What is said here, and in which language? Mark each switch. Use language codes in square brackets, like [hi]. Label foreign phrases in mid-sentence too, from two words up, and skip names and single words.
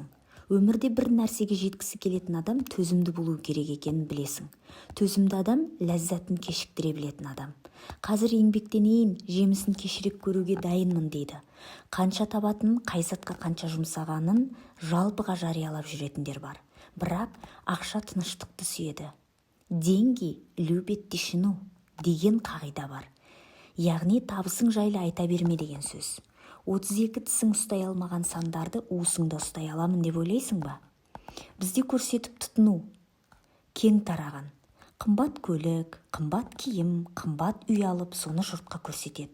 [kk] Өмірде бір нәрсеге жеткісі келетін адам төзімді болу керек екенін білесің. Төзімді адам ләззатын кешіктіре білетін адам. Қазір еңбектенейін, жемісін кешірек көруге дайынмын дейді. Қанша табатынын, қай затқа қанша жұмсағанын жалпыға жариялап жүретіндер бар. Бірақ ақша тыныштықты сүйеді. [ru] Деньги любит тишину [kk] деген қағида бар. Яғни табысың жайлы айта берме деген сөз. 32 тісің ұстай алмаған сандарды уысыңда ұстай аламын деп ойлайсың ба? Бізде көрсетіп тұтыну кең тараған. Қымбат көлік, қымбат киім, қымбат үй алып, соны жұртқа көрсетеді.